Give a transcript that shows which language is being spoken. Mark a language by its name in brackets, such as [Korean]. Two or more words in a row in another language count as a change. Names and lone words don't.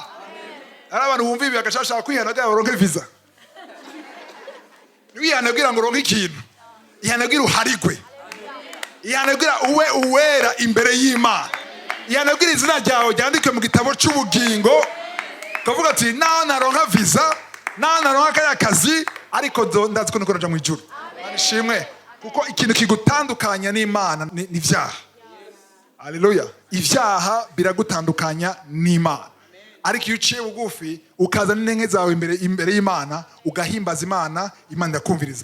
[Rundi] Abantu bumva ibi bagashaka kwihana bya baronke visa. Wihane kugira ngo uronke ikintu. Ihane kugira uharigwe. Ihane kugira uwe uwera imbere y'Imana. Ihane kugira izina ryawe ryandikwe mu gitabo cy'ubugingo. Kavuga ati naronka visa, naronka kaya kazi ariko ndazi ko nikoraja mu ijuru. Ishimwe. kuko ikintu kigutandukanya n'Imana ni ivyaha. Haleluya. Ivyaha biragutandukanya n'Imana. Ariko iyo uciye bugufi ukaza n'inenge zawe imbere y'Imana ugahimbaza Imana, Imana irakumviriza.